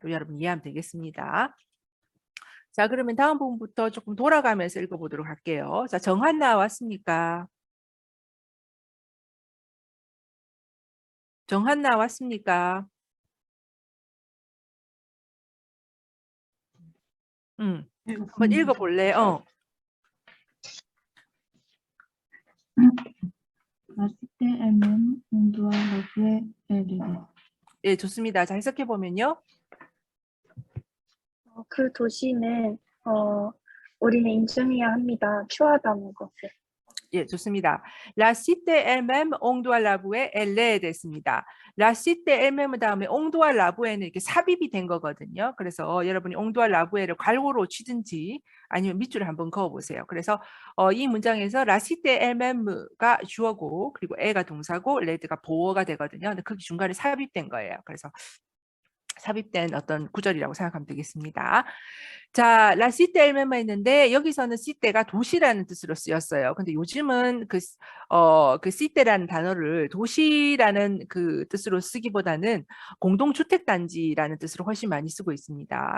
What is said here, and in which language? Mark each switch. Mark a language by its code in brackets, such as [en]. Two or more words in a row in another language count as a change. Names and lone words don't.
[ko] 여러분 이해하면 되겠습니다. 자, 그러면 다음 부분부터 조금 돌아가면서 읽어보도록 할게요. 자, 정한 나왔습니까? 정한 나왔습니까? 한번 읽어볼래? [fr] La cité elle-même, on doit l'avouer, elle est. [ko] 예, 좋습니다. 자, 해석해보면요. 그 도시는 우리는 인정해야 합니다. 추하다는 것을. 예, 좋습니다. [fr] La cité elle-même, on doit l'avouer, elle est 됐습니다. La cité elle-même 다음에 on doit l'avouer는 [ko] 이렇게 삽입이 된 거거든요. 그래서 여러분이 [fr] on doit l'avouer를 [ko] 괄호로 치든지 아니면 밑줄을 한번 그어보세요. 그래서 이 문장에서 [fr] La cité elle-même가 [ko] 주어고 그리고 에가 동사고 레드가 보어가 되거든요. 근데 그게 중간에 삽입된 거예요. 그래서 삽입된 어떤 구절이라고 생각하면 되겠습니다. 자, [fr] La cité elle-même [ko] 있는데 여기서는 시테가 도시라는 뜻으로 쓰였어요. 근데 요즘은 그 시테라는 단어를 도시라는 그 뜻으로 쓰기보다는 공동주택단지라는 뜻으로 훨씬 많이 쓰고 있습니다.